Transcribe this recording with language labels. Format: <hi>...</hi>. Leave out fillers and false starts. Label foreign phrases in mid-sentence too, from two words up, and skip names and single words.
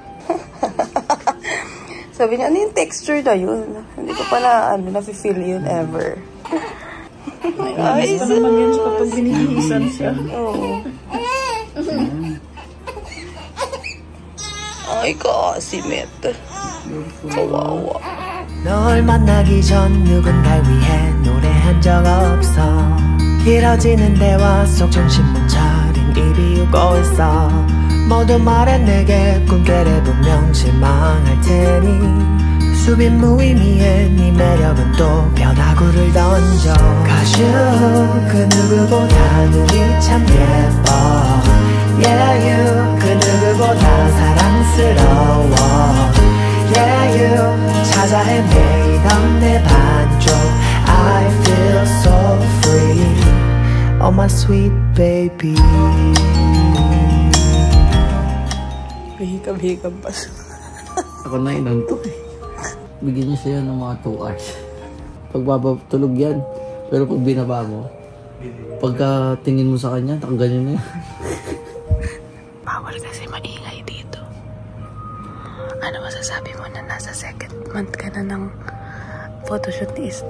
<tl>Sabi niya, ano yung texture na yun? Hindi ko pa na-feel yun ever. Ay, pa naman yun kapag binihisan siya. Oo. Ay, kasimit. Kawawa.</tl> <ko>널 만나기 전 누군가를 위해 노래한 적 없어 길어지는 대화 속 정신못 차린 입이 웃고 있어 모두 말해 내게 꿈깨를 분명 실망할 테니 수빈 무의미해 네 매력은 또 변화구를 던져</ko> <en>Cause you</en> <ko>그 누구보다 눈이 참 예뻐</ko> <en>Yeah you</en> <ko>그 누구보다 사랑스러워</ko> <en>Yeah you</en> <ko>찾아 헤매이던 내 반쪽</ko> <en>I feel so free Oh my sweet baby</en> <tl>Hikab-hikab pa siya. Ako na inantok eh. Bigyan niyo siya ng mga 2 hours. Tulog yan. Pero pag binaba mo, pagka tingin mo sa kanya, tanggalin na yan. Bawal kasi maingay dito. Ano masasabi mo na nasa 2nd month ka na ng photoshoot ni Isla?</tl>